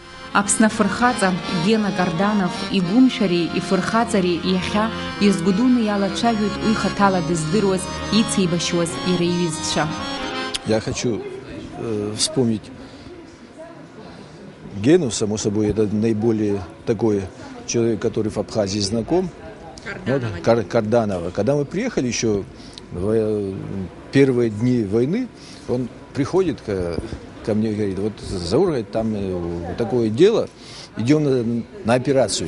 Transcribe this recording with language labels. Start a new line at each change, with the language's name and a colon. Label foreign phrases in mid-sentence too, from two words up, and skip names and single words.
Abkhazian: Аԥсны афырхаҵа Гена Карданов игәымшәареи ифырхаҵареи иахьа иазгәдуны иалацәажәоит уи хаҭала дыздыруаз, ицеибашьуаз иара иҩызцәа.
Russian: Я хочу вспомнить Гену, само собой, это наиболее такой человек, который в Абхазии знаком. Карданова. Когда мы приехали еще в первые дни войны, он приходит ко мне и говорит: вот, Заур, там такое дело, идем на операцию.